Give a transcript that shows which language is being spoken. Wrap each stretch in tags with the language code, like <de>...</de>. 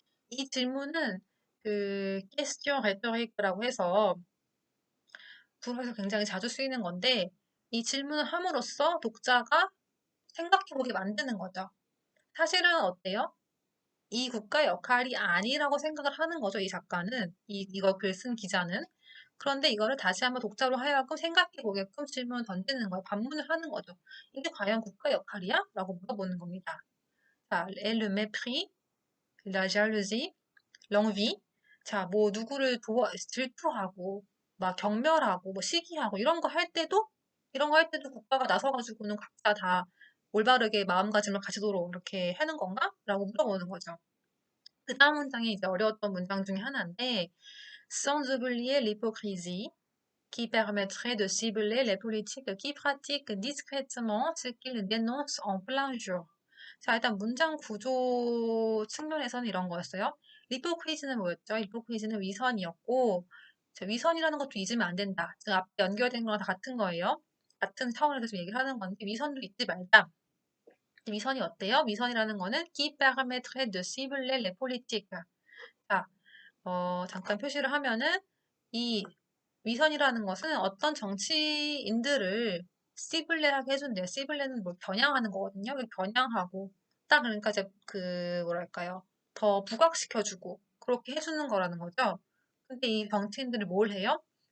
<ko>이 질문은 그</ko> <fr>question rhétorique</fr> <ko>라고 해서 불어에서 굉장히 자주 쓰이는 건데 이 질문을 함으로써 독자가 생각해보게 만드는 거죠. 사실은 어때요? 이 국가의 역할이 아니라고 생각을 하는 거죠. 이 작가는 이거 글 쓴 기자는 그런데 이거를 다시 한번 독자로 하여금 생각해 보게끔 질문을 던지는 거예요. 반문을 하는 거죠. 이게 과연 국가 역할이야? 라고 물어보는 겁니다.</ko> <fr>자, le mépris, la jalousie, l'envie.</fr> <ko>자, 뭐 누구를 질투하고 막 경멸하고 뭐 시기하고 이런 거 할 때도 국가가 나서가지고는 각자 다 올바르게 마음가짐을 가지도록 이렇게 하는 건가? 라고 물어보는 거죠.</ko> <fr>그 다음 문장이 이제 어려웠던 문장 중에 하나인데 sans oublier l'hypocrisie qui permettrait de cibler les politiques qui pratiquent discrètement ce qu'ils dénoncent en plein jour.</fr> <ko>자, 일단 문장 구조 측면에서는 이런 거였어요. 리포크리즈는 뭐였죠? 리포크리즈는 위선이었고, 자, 위선이라는 것도 잊으면 안 된다. 즉, 앞에 연결된 거랑 다 같은 거예요. 같은 차원에서 좀 얘기를 하는 건데, 위선도 잊지 말자. 위선이 어때요? 위선이라는 거는</ko> <fr>qui permettrait de cibler les politiques.</fr> <ko>자, 잠깐 표시를 하면은 이 위선이라는 것은 어떤 정치인들을 시블레하게 해준대요. 시블레는 뭐 겨냥하는 거거든요. 겨냥하고 딱 그러니까 이제 그 뭐랄까요? 더 부각시켜주고 그렇게 해주는 거라는 거죠. 근데 이 정치인들이 뭘 해요?</ko>